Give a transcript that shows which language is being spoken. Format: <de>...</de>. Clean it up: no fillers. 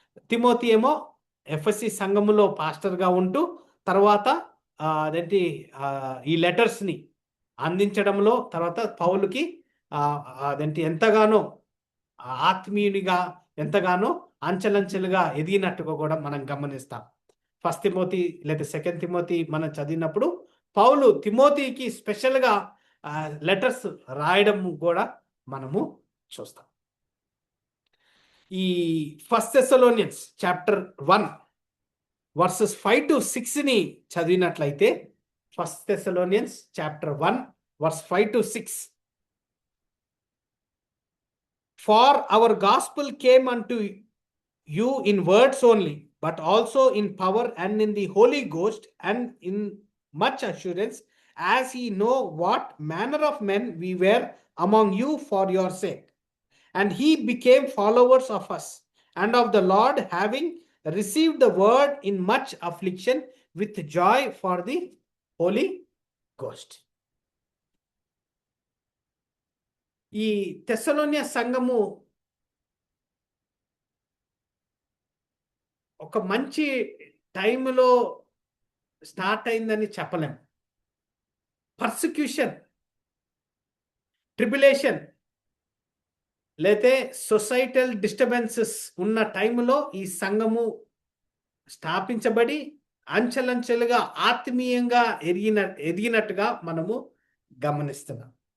<te>Timothy ఏమో FSC సంఘములో పాస్టర్గా ఉంటూ తర్వాత అదేంటి ఈ లెటర్స్ని అందించడంలో తర్వాత పౌలుకి అదేంటి ఎంతగానో ఆత్మీయునిగా ఎంతగానో అంచెలంచెలుగా ఎదిగినట్టుగా కూడా మనం గమనిస్తాం. ఫస్ట్ తిమోతి లేదా సెకండ్ తిమోతి మనం చదివినప్పుడు పౌలు తిమోతికి స్పెషల్గా లెటర్స్ రాయడం కూడా మనము చూస్తాం.</te> <en>ఈ first Thessalonians chapter 1 verses 5 to 6ని</en> <te>చదివినట్లయితే</te> <en>First Thessalonians chapter 1 verse 5 to 6, for our gospel came unto you in words only, but also in power and in the Holy Ghost and in much assurance, as ye know what manner of men we were among you for your sake. And he became followers of us and of the Lord, having received the word in much affliction with joy for the Holy Ghost.</en> <te>ఈ తెస్సలోనియ సంఘము ఒక మంచి టైంలో start అయిందని చెప్పలేం. Persecution, tribulation లేతే societal disturbances ఉన్న టైంలో ఈ సంఘము స్థాపించబడి అంచెలంచెలుగా ఆత్మీయంగా ఎదిగినట్టుగా మనము గమనిస్తున్నాం.</te>